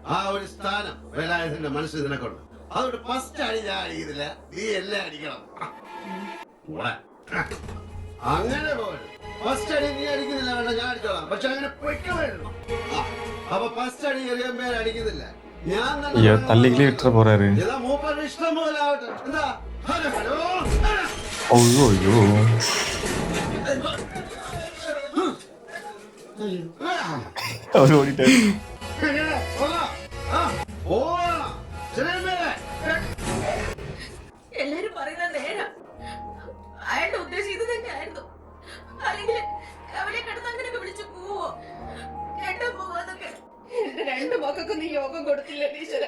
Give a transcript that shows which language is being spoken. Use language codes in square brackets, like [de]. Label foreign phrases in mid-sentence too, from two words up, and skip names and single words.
[ml] ആ ഒരു സ്ഥാനം വേലായുധന്റെ മനസ്സിൽ നിനക്കുണ്ട്. അതുകൊണ്ട് ഫസ്റ്റ് അടി ഞാൻ അടിക്കുന്നില്ല, നീ എല്ലാം അടിക്കണം. അങ്ങനെ പോലും ഫസ്റ്റ് അടി നീ അടിക്കുന്നില്ല, വേണ്ട ഞാൻ അടിച്ചോളാം. പക്ഷെ അങ്ങനെ പൊയ്ക്കണോ? അപ്പൊ ഫസ്റ്റ് അടി എറിയാൻ പേര് അടിക്കുന്നില്ല, ഞാൻ [ta] ஐயோ தள்ளிக்கிலே விட்டுற போறாரு. [ml] മൂപ്പരുടെ ഇഷ്ടം പോലെ ആവട്ടെ. എന്താ [ta] ஐயோ ஐயோ அவர் ஓடிட்டாரு. [ml] എല്ലാരും പറയുന്നത് നേരാ. അയാളുടെ ഉദ്ദേശം ഇത് തന്നെയായിരുന്നു. അല്ലെങ്കിൽ അവനെ കിടന്ന് അങ്ങനെയൊക്കെ വിളിച്ചു പോവോ? കേട്ടാൻ പോവാന്നൊക്കെ. എന്റെ 2 മക്കൾക്കും നീ യോഗം കൊടുത്തില്ല ഈശ്വര.